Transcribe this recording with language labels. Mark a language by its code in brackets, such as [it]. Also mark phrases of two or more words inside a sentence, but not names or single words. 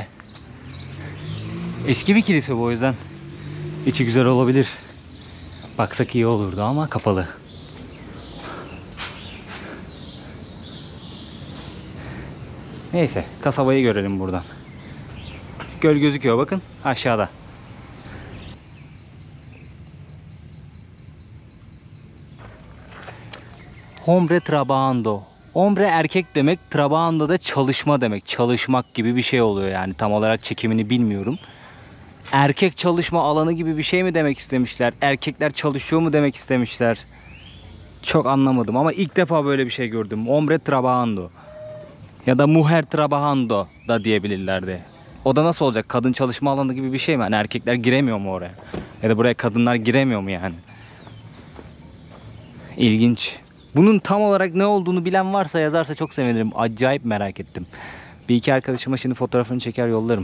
[tr] Eski bir kilise bu, o yüzden içi güzel olabilir. Baksak iyi olurdu ama kapalı. Neyse, kasabayı görelim buradan. Göl gözüküyor bakın aşağıda. [es] Hombre trabajando. [tr] Hombre erkek demek, trabajando da çalışma demek. Çalışmak gibi bir şey oluyor yani. Tam olarak çekimini bilmiyorum. Erkek çalışma alanı gibi bir şey mi demek istemişler? Erkekler çalışıyor mu demek istemişler? Çok anlamadım ama ilk defa böyle bir şey gördüm. [es] Hombre trabajando. [tr] Ya da [es] mujer trabajando [tr] da diyebilirlerdi. O da nasıl olacak? Kadın çalışma alanı gibi bir şey mi? Yani erkekler giremiyor mu oraya? Ya da buraya kadınlar giremiyor mu yani? İlginç. Bunun tam olarak ne olduğunu bilen varsa yazarsa çok sevinirim. Acayip merak ettim. Bir iki arkadaşıma şimdi fotoğrafını çeker yollarım.